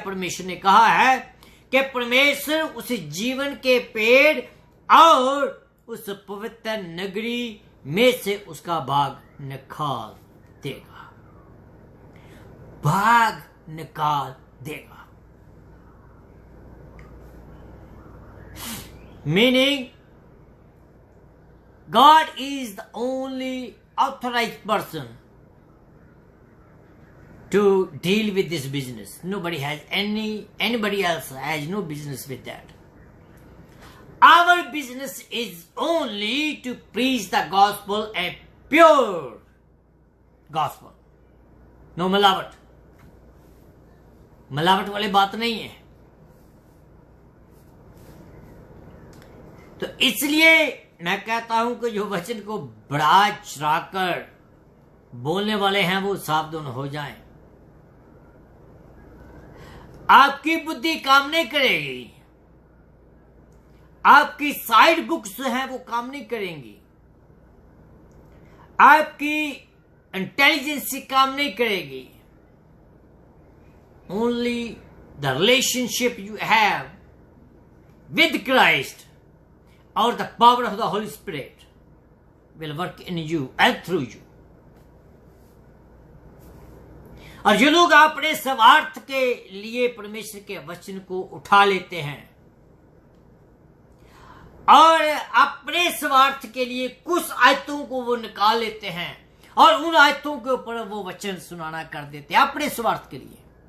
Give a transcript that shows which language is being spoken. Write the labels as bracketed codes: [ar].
[hi] परमेश्वर ने कहा है कि परमेश्वर उस जीवन के पेड़ और उस पवित्र नगरी में से उसका भाग निकाल देगा, भाग निकाल देगा। [en] Meaning God is the only authorized person to deal with this business. Anybody else has no business with that. Our business is only to preach the gospel, a pure gospel. [hi] No मिलावट, मिलावट वाली बात नहीं है। तो इसलिए मैं कहता हूं कि जो वचन को बढ़ा चढ़ाकर बोलने वाले हैं वो सावधान हो जाएं। आपकी बुद्धि काम नहीं करेगी, आपकी साइड बुक्स जो हैं वो काम नहीं करेंगी, आपकी इंटेलिजेंस काम नहीं करेगी। [en] Only the relationship you have with Christ और the power of the holy spirit will work in you and through you. [hi] और जो लोग अपने स्वार्थ के लिए परमेश्वर के वचन को उठा लेते हैं और अपने स्वार्थ के लिए कुछ आयतों को वो निकाल लेते हैं और उन आयतों के ऊपर वो वचन सुनाना कर देते हैं अपने स्वार्थ के लिए।